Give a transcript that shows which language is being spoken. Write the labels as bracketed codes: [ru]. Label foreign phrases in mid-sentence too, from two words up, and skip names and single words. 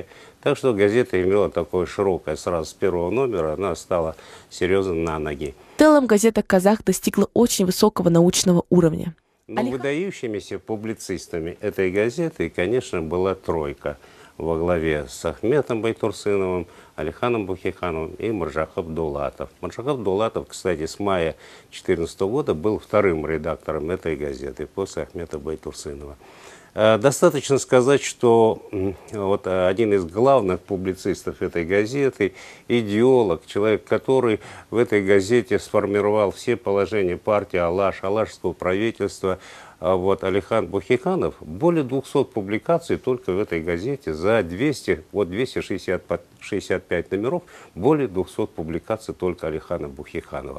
[ru] Так что газета имела такое широкое, сразу с первого номера она стала серьезно на ноги. В целом газета «Казах» достигла очень высокого научного уровня. Но выдающимися публицистами этой газеты, конечно, была тройка во главе с Ахметом Байтурсыновым, Алиханом Бухихановым и Маржахап Дулатов. Маржахап Дулатов, кстати, с мая 2014 года был вторым редактором этой газеты после Ахмета Байтурсынова. Достаточно сказать, что вот один из главных публицистов этой газеты, идеолог, человек, который в этой газете сформировал все положения партии Алаш, алашского правительства, вот Алихан Бухиханов, более 200 публикаций только в этой газете за 265 номеров, более 200 публикаций только Алихана Бухиханова.